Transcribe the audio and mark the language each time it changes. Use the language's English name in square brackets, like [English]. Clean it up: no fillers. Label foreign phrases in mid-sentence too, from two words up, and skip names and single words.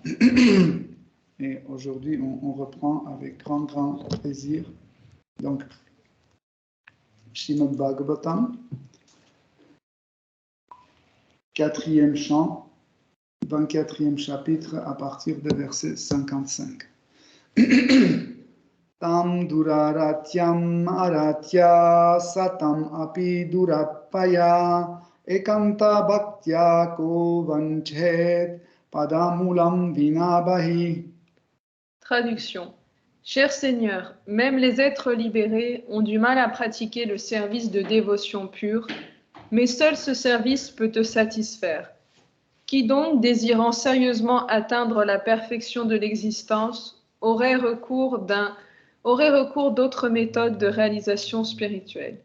[French] Et aujourd'hui, on reprend avec grand plaisir. Donc, Srimad Bhagavatam, 4e chant, 24e chapitre à partir de verset 55. [Sanskrit] Tam duraratyam aratya satam api durapaya ekanta bhaktya ko vanchet padamulam vinabahi. [French] Traduction. Cher Seigneur, même les êtres libérés ont du mal à pratiquer le service de dévotion pure, mais seul ce service peut te satisfaire. Qui donc, désirant sérieusement atteindre la perfection de l'existence, aurait recours d'autres méthodes de réalisation spirituelle.